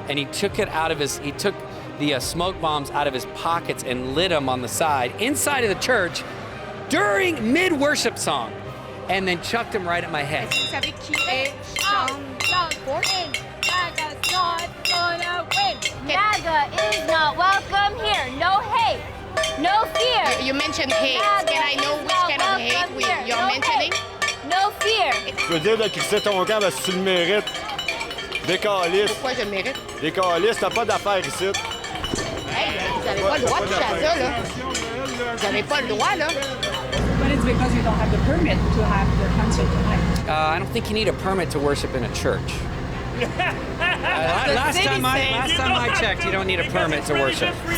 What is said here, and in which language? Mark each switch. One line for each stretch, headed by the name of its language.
English: and he took the smoke bombs out of his pockets and lit them on the side, inside of the church, during mid-worship song, and then chucked them right at my head.
French: Est-ce que vous savez qui est Sean Feucht?
English: MAGA's not gonna win. MAGA is not welcome here. No hate, no fear. You mentioned hate. Can I know which kind of hate you're mentioning? No fear.
French: Je veux dire de quitter ton camp parce que tu le mérites. Des câlisses. Pourquoi je le mérite? Des câlisses, t'as pas d'affaires ici. Hey, vous n'avez pas le droit de toucher à ça, là. Vous n'avez pas le droit, là.
English: But it's because you don't have the permit to have the concert tonight. I don't think you need a permit to worship in a church. Last time I checked, you don't need a permit to worship.